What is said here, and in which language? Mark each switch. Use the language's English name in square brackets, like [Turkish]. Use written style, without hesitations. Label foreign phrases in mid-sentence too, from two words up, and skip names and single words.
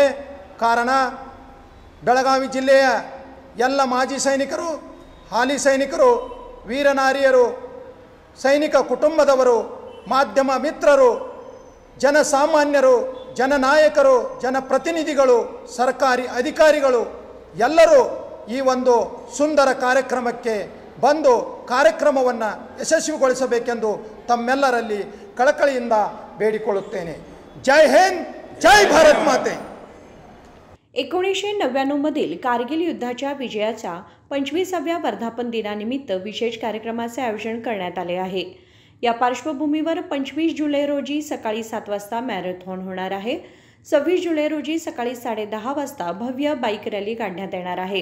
[Kannada] ಕಾರಣ ಬೆಳಗಾವಿ ಜಿಲ್ಲೆಯ ಎಲ್ಲ ಮಾಜಿ ಸೈನಿಕರು, ಹಾಲಿ ಸೈನಿಕರು, ವೀರನಾರಿಯರು, ಸೈನಿಕ ಕುಟುಂಬದವರು, ಮಾಧ್ಯಮ ಮಿತ್ರರು, ಜನಸಾಮಾನ್ಯರು, ಜನನಾಯಕರು, ಜನಪ್ರತಿನಿಧಿಗಳು, ಸರ್ಕಾರಿ ಅಧಿಕಾರಿಗಳು ಎಲ್ಲರೂ ಈ ಒಂದು ಸುಂದರ ಕಾರ್ಯಕ್ರಮಕ್ಕೆ ಬಂದು ಕಾರ್ಯಕ್ರಮವನ್ನು ಯಶಸ್ವಿಗೊಳಿಸಬೇಕೆಂದು ತಮ್ಮೆಲ್ಲರಲ್ಲಿ ಕಳಕಳಿಯಿಂದ ಬೇಡಿಕೊಳ್ಳುತ್ತೇನೆ. ಜೈ ಹಿಂದ್, ಜೈ ಭಾರತ್ ಮಾತೆ. [Marathi] 1999 मधील कारगिल युद्धाच्या विजयाच्या 25व्या वर्धापन दिनानिमित्त विशेष कार्यक्रमाचे आयोजन करण्यात आले आहे. या पार्श्वभूमीवर 25 जुलै रोजी सकाळी 7 वाजता मॅरेथॉन होणार आहे. 26 जुलै रोजी सकाळी 10:30 वाजता भव्य बाईक रॅली काढण्यात येणार आहे.